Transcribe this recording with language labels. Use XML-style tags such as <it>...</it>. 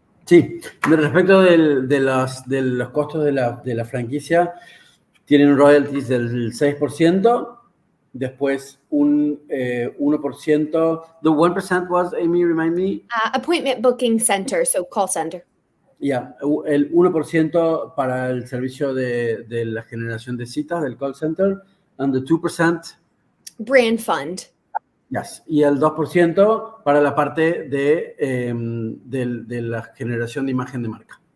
<es>Sí, respecto de los costos de la franquicia, tienen royalties del 6%, después un 1%.</es> <en>The 1% was, Amy, remind me? Appointment booking center, so call center.</en> <es>Yeah, el 1% para el servicio de la generación de citas del call center,</es> <en>and the 2%? Brand fund. Yes.</en> <es>Y el 2% para la parte de la generación de imagen de marca.</es>